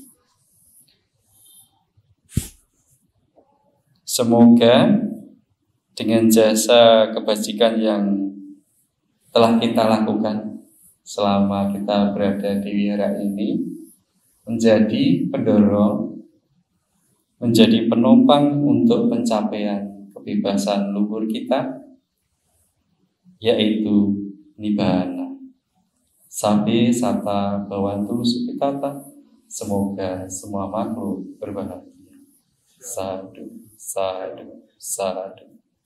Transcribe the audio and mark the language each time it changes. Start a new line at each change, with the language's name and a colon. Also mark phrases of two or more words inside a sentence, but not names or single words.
Indonesian: Semoga dengan jasa kebajikan yang telah kita lakukan selama kita berada di wihara ini menjadi pendorong, menjadi penopang untuk pencapaian kebebasan luhur kita, yaitu Nibbana.
Pali: Sabbe satta bhavantu sukhitata.
Indonesian: Semoga semua makhluk berbahagia.
Pali: Sadhu, sadhu, sadhu.